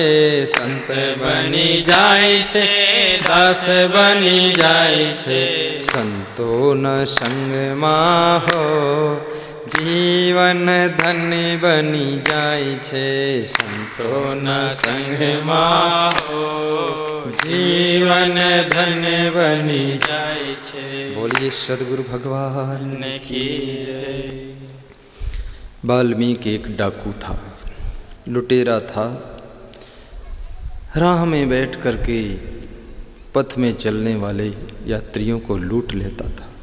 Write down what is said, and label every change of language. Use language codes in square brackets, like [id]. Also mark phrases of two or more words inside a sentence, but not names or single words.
[gu] સંત બની જાય છે, દાસ બની જાય છે। સંતો ન સંગ માહો જીવન ધન્ય બની જાય છે। સંતો ન સંગ માહો જીવન ધન્ય બની જાય છે। [hi] बोलिए सद्गुरु भगवान की जय। वाल्मीकि एक डाकू था, लुटेरा था। राह में बैठ करके पथ में चलने वाले यात्रियों को लूट लेता था।